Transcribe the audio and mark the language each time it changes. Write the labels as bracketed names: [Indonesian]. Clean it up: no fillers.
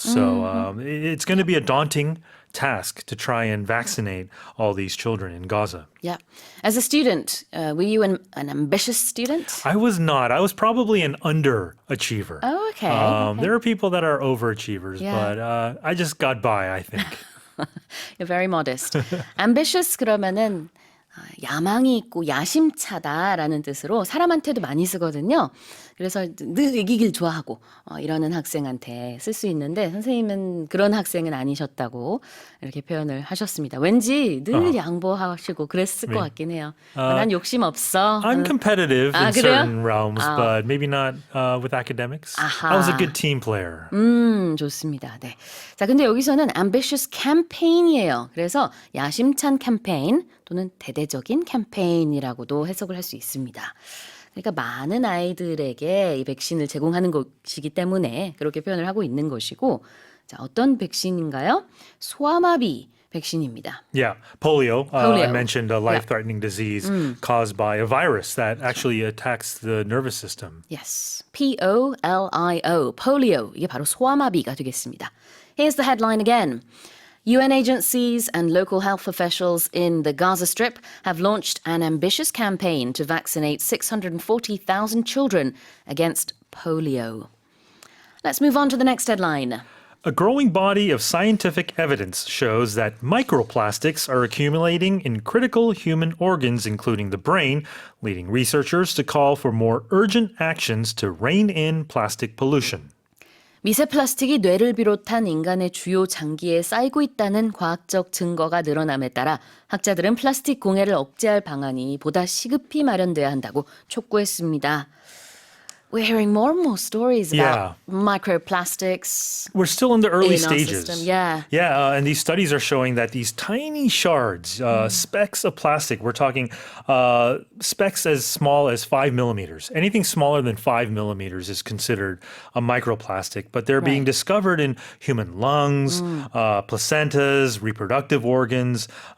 [English] So it's going to be a daunting task to try and vaccinate all these children in Gaza. Yeah. As a student, were you an ambitious student? I was not. I was probably an underachiever. Oh, okay. There are people that are overachievers, Yeah. but I just got by, I think. You're very modest. [Korean] Ambitious 그러면은 야망이 있고 야심차다라는 뜻으로 사람한테도 많이 쓰거든요. 그래서 늘 이기길 좋아하고 이러는 학생한테 쓸 수 있는데 선생님은 그런 학생은 아니셨다고 이렇게 표현을 하셨습니다. 왠지 늘 양보하시고 그랬을 것 같긴 해요. 난 욕심 없어. [English] I'm competitive in [Korean] 그래요? [English] certain realms, but maybe not with academics. I was a good team player. [Korean] 좋습니다. 네. 자, 근데 여기서는 [English] ambitious campaign [Korean] 이에요. 그래서 야심찬 캠페인 또는 대대적인 캠페인이라고도 해석을 할 수 있습니다. 그러니까 많은 아이들에게 이 백신을 제공하는 것이기 때문에 그렇게 표현을 하고 있는 것이고, 자, 어떤 백신인가요? 소아마비 백신입니다. [English] Yeah, polio. I Polio. mentioned a life-threatening disease caused by a virus that actually attacks the nervous system. Yes, Polio, polio. [Korean] 이게 바로 소아마비가 되겠습니다. [English] Here's the headline again. UN agencies and local health officials in the Gaza Strip have launched an ambitious campaign to vaccinate 640,000 children against polio. Let's move on to the next headline. A growing body of scientific evidence shows that microplastics are accumulating in critical human organs, including the brain, leading researchers to call for more urgent actions to rein in plastic pollution. [Korean] 미세 플라스틱이 뇌를 비롯한 인간의 주요 장기에 쌓이고 있다는 과학적 증거가 늘어남에 따라 학자들은 플라스틱 공해를 억제할 방안이 보다 시급히 마련돼야 한다고 촉구했습니다. [English] We're hearing more and more stories about microplastics. We're still in the early in our stages. system, yeah. Yeah, and these studies are showing that these tiny shards, specks of plastic, we're talking specks as small as 5 millimeters. Anything smaller than 5 millimeters is considered a microplastic, but they're being discovered in human lungs, placentas, reproductive organs,